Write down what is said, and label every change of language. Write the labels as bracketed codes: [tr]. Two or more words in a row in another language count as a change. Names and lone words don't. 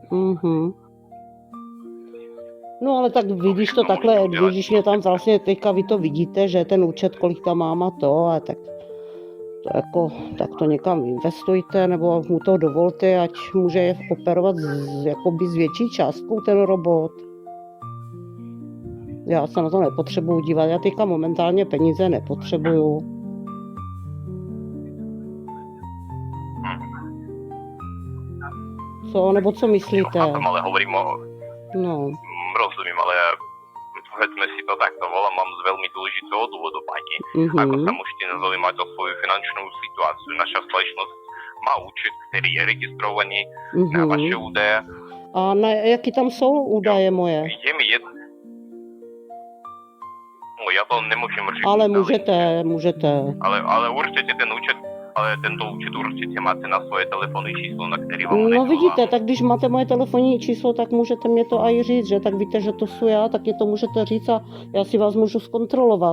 [cs] No ale tak vidíš to takhle, když mě tam vlastně teďka vy to vidíte, že ten účet, kolik tam mám a to, a tak to jako, tak to někam investujte, nebo mu to dovolte, ať může operovat jakoby s větší částkou ten robot. Já se na to nepotřebuju dívat, já teďka momentálně peníze nepotřebuju. Co, nebo co myslíte? [sk] Ale hovorím o... No. Rozumím, ale povedzme si to takto, volám vám z veľmi dôležitého dôvodu, pani. Ako sa môžete zaujímať o svoju finančnú situáciu. Naša spoločnosť má účet, ktorý je registrovaný na vaše údaje. [cs] A na jaký tam jsou údaje moje? [sk] Je mi jedno. No, ja to nemôžem říct. [cs] Ale můžete. [sk] Ale určite ten účet, ale tento účet určite máte na svoje [cs] telefonní číslo, na který vám No vidíte, tak když máte moje telefonní číslo, tak můžete mě to aj říct, že tak víte, že to jsou já, tak mě to můžete říct a já si vás můžu zkontrolovat.